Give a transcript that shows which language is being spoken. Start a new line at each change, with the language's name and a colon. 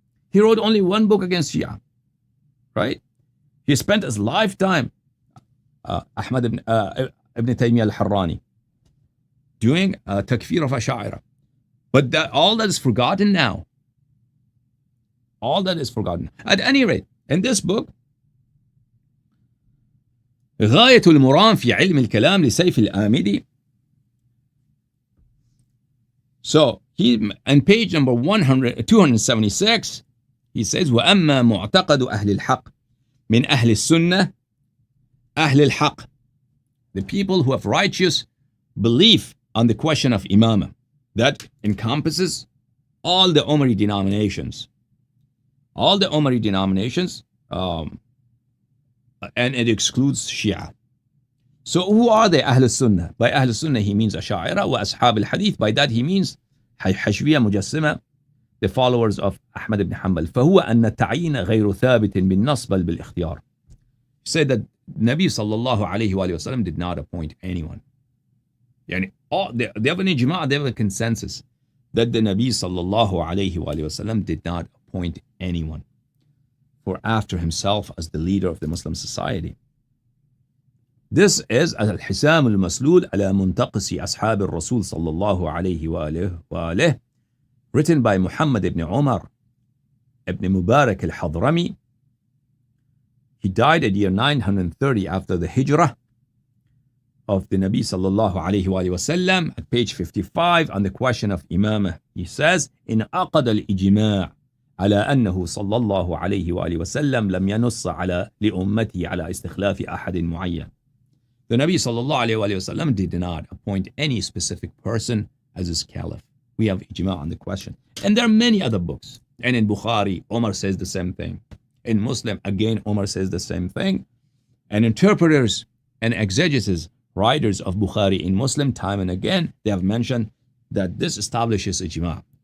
English: He wrote only one book against Shia. Right? He spent his lifetime, Ahmad ibn Taymiyyah al-Harrani, doing takfir of Asha'ira. But all that is forgotten now. All that is forgotten. At any rate, in this book,
Arabic: غاية المرام في علم الكلام لسيف الآمدي.
English: So, on page number 276, he says,
Arabic: وَأَمَّا مُعْتَقَدُ أَهْلِ الْحَقِّ مِنْ أَهْلِ السُنَّةِ.
English: أهل الحق, the people who have righteous belief on the question of imama. That encompasses all the Omari denominations. All the Omari denominations, and it excludes Shia. So who are they? Ahl Sunnah. By Ahl Sunnah he means Asha'ira wa Ashab al-Hadith. By that he means Hashwiyya Mujassima, the followers of Ahmad ibn Hanbal.
Arabic: فهو أن التعيين غير ثابت بالنص بل بالاختيار.
English: He said that Nabi sallallahu alayhi wa sallam did not appoint anyone. Yani they have an ijma', they have a consensus that the Nabi sallallahu alayhi wa sallam did not appoint anyone for after himself as the leader of the Muslim society. This is al-Hisam al-Maslul ala muntaqisi ashab al-Rasul sallallahu alayhi wa alihi, written by Muhammad ibn Umar ibn Mubarak al-Hadrami. He died at year 930 after the Hijrah of the Nabi sallallahu alayhi wa sallam. At page 55 on the question of Imamah, he says,
Arabic: إن أقد الإجماع على أنه صلى الله عليه وآله وسلم لم ينص على لأمته على استخلاف أحد معين.
English: The Nabi sallallahu alayhi wa sallam did not appoint any specific person as his caliph. We have ijma' on the question. And there are many other books. And in Bukhari, Omar says the same thing. In Muslim, again, Omar says the same thing. And interpreters and exegetes, writers of Bukhari in Muslim, time and again, they have mentioned that this establishes ijma'.